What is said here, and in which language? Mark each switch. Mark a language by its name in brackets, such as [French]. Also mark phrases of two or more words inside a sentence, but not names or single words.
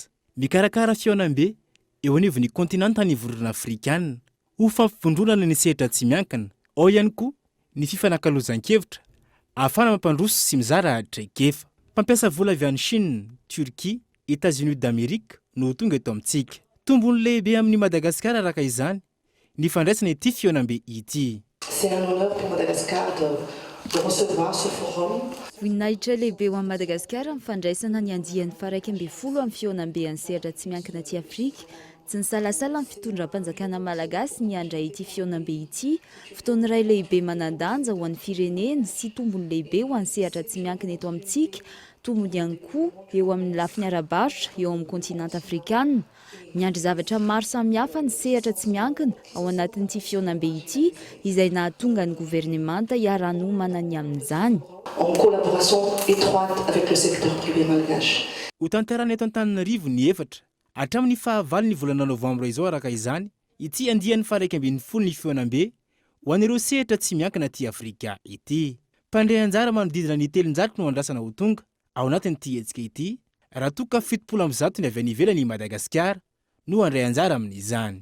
[Malagasy] Mikarakara fiaonam-be eo anivon'ny kontinanta nivorirana Afrikana ho fampivondronana ny sehatra tsy miankina, ao ihany koa ny fifanankalozan-kevitra ahafana mampandroso sy mizara traikefa. Mpampiasa vola avy any Chine, Turquie, États-Unis d'Amérique no tonga eto amintsika. Tombony lehibe amin'ny Madagasikara araka izany ny fandraisana ity fiaonam-be ity. [French] C'est un honneur pour Madagascar de recevoir ce forum. [Malagasy] Voninahitra lehibe ho an'i Madagasikara ny fandraisana ny andiany 12 amin'ny fiaonam-be any sehatra tsy miankina aty Afrika tsy nisalasala ny fitondram-panjakana malagasy niandra ity fionambe ity fotoana iray lehibe manandanja ho an'ny firenena sy tombony lehibe ho an'ny sehatra tsy miankina eto amintsika tombony ihany koa eo amin'ny lafiny arabarotra eo amin'ny kontinanta afrikanina miandry zavatra maro samihafa ny sehatra tsy miankina ao anatin'ity fionambe ity izay nahatonga ny governemanta hiara-nomana ny amin'izany [French] en collaboration étroite avec le secteur privé malgache. [Malagasy] Ho tanterana eto Antananarivo ny efatra hatramin'ny fahavalo ny volana novambra izao araka izany ity andian'ny faha 1.10 ny fionambe ho an'ireo sehatra tsy miankina aty Afrika ity. Mpandray anjara manodidina ny 700 no andrasana ho tonga ao anatin'ity hetsika ity raha toa ka 70% ny avy any ivelany Madagasikara no andray anjara amin'izany.